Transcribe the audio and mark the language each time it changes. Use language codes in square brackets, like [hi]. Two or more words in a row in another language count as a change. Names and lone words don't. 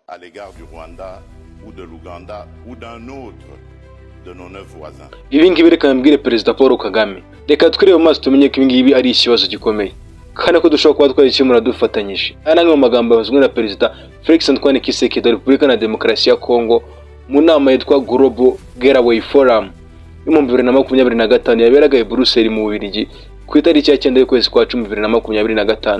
[fr] à l'égard du Rwanda ou de l'Ouganda ou d'un autre de nos 9 voisins. [rw] Ibi ngibi reka mbwire Perezida Paul Kagame, reka twirebe maso tumenye ko ibi ngibi ari ikibazo gikomeye kandi ko dushobora kuba twagikemura dufatanyije. Aya ni amwe mu magambo yavuzwe na Perezida Felix Antoine Tshisekedi wa Repubulika na Demokarasi ya Kongo mu nama yitwa Global Gateway Forum yo mu 2025 yaberaga i Brussels mu Bubiligi ku itariki ya 9 y'ukwezi kwa 10 2025.